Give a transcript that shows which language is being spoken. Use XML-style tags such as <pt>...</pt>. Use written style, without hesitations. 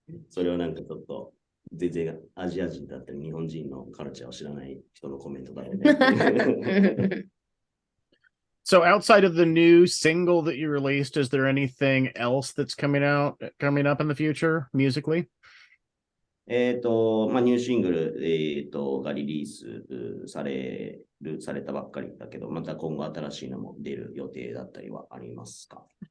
<ja>それはなんかちょっと全然アジア人だったり日本人のカルチャーを知らない人のコメントだろうね。</ja> <en>So outside of the new single that you released, is there anything else that's coming up in the future musically?</en> <ja>ニューシングル、がリリースされたばっかりだけど、また今後新しいのも出る予定だったりはありますか？</ja>